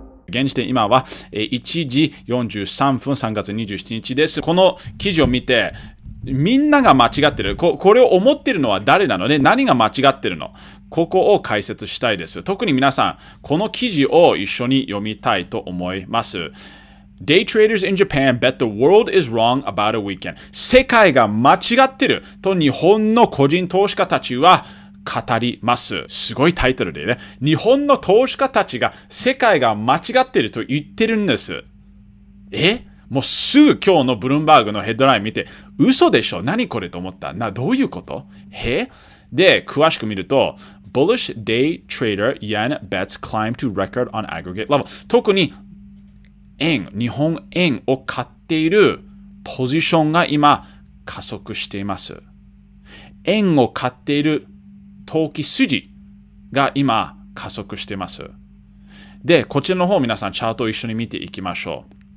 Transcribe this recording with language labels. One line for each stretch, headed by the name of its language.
Japanese: 現時点今は1時43分3月27日です。この記事を見てみんなが間違ってる。これを思ってるのは誰なので、何が間違ってるの？ここを解説したいです。特に皆さん、この記事を一緒に読みたいと思います。
English: Day traders in Japan bet the world is wrong about a weekend.
Japanese: 世界が間違ってると日本の個人投資家たちは語ります。すごいタイトルでね。日本の投資家たちが世界が間違ってると言ってるんです。もうすぐ今日のブルームバーグのヘッドライン見て、嘘でしょ？何これと思った。どういうこと？で、詳しく見ると、
English: Bullish day trader yen bets climb to record on aggregate level。
Japanese: 特に日本円を買っているポジションが今加速しています。円を買っている投機筋が今加速しています。で、こちらの方皆さんチャートを一緒に見ていきましょう。